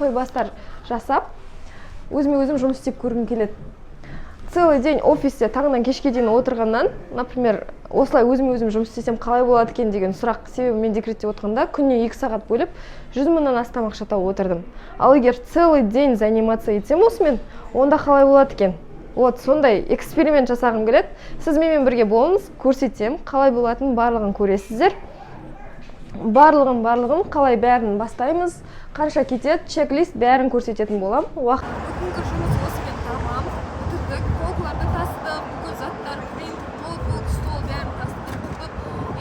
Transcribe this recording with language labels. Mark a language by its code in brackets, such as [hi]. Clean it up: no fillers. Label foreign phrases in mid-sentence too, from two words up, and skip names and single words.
[kk] Тойбастар жасап, өзім жұмыс істеп көргім келеді. [ru] Целый день [kk] офисте таңнан кешке дейін отырғаннан, например, осылай өзім жұмыс істесем қалай болады екен деген сұрақ. Себебі мен декретте отырғанда күніне 2 сағат бөліп 100 мыңнан астам ақша тауып отырдым. Ал егер [ru] целый день заниматься [kk] етсем осымен, онда қалай болады екен? Вот сондай эксперимент жасағым келеді. Сіз менімен бірге болыңыз, көрсетем, қалай болатынын барлығын көресіздер. Барлығын қалай бәрін бастаймыз, қанша кетеді, чек-лист бәрін көрсететін болам. Бүгінгі жұмыс осымен тамам. Бітірдік, полкаларды тастадық, бүкіл заттар, принтер, ноутбук, стол бәрін тастадық, тұрдық.